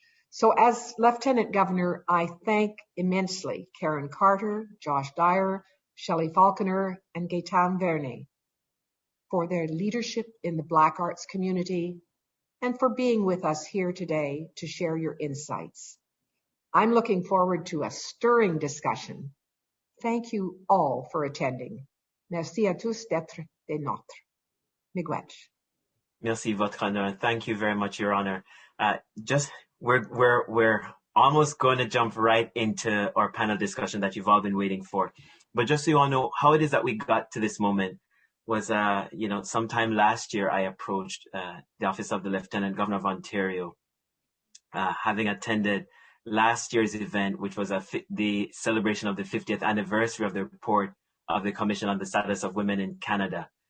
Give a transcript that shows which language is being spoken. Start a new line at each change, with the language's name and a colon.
English: So as Lieutenant Governor, I thank immensely Karen Carter, Josh Dyer, Shelley Falconer, and Gaëtane Verna for their leadership in the Black arts community and for being with us here today to share your insights. I'm looking forward to a stirring discussion. Thank you all for attending.
French: Merci à tous d'être des nôtres.
Ojibwa: Miigwech.
French: Merci, Votre Honneur.
English: Thank you very much, Your Honor. We're almost going to jump right into our panel discussion that you've all been waiting for. But just so you all know how it is that we got to this moment was, sometime last year I approached the Office of the Lieutenant Governor of Ontario, having attended last year's event, which was the celebration of the 50th anniversary of the report of the Commission on the Status of Women in Canada.